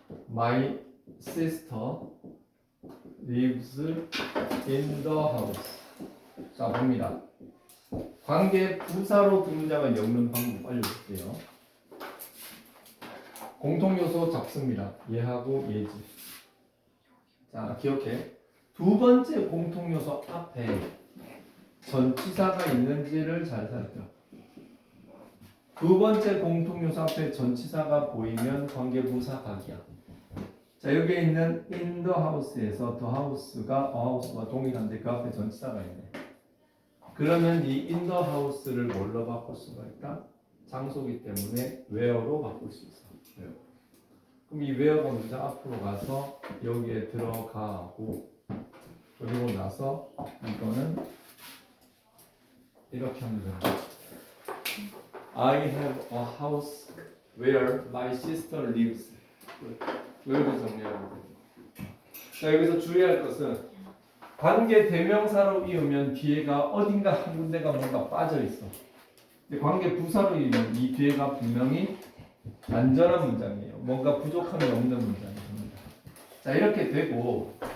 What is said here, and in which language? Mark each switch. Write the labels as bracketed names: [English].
[English] My sister lives in the house. [Korean] 자, 봅니다. 관계 부사로 두 문장을 엮는 방법 알려줄게요. 공통 요소 잡습니다. 얘하고 얘지. 자, 기억해. 두 번째 공통 요소 앞에 전치사가 있는지를 잘 살펴. 두 번째 공통 요소 앞에 전치사가 보이면 관계 부사 각이야. 자, 여기에 있는 in the house에서 the house가 a house와 동일한데 그 앞에 전치사가 있네. 그러면 이 in the house를 뭘로 바꿀 수가 있다? 장소기 때문에 where로 바꿀 수 있어. where. 그럼 이 where가 먼저 앞으로 가서 여기에 들어가고 그리고 나서 이거는 이렇게 하면 된다. [English] I have a house where my sister lives. [Korean] 이렇게 정리하면 됩니다. 자, 여기서 주의할 것은 관계 대명사로 이으면 뒤에가 어딘가 한 군데가 뭔가 빠져 있어. 근데 관계 부사로 이으면 이 뒤에가 분명히 안전한 문장이에요. 뭔가 부족함이 없는 문장입니다. 자, 이렇게 되고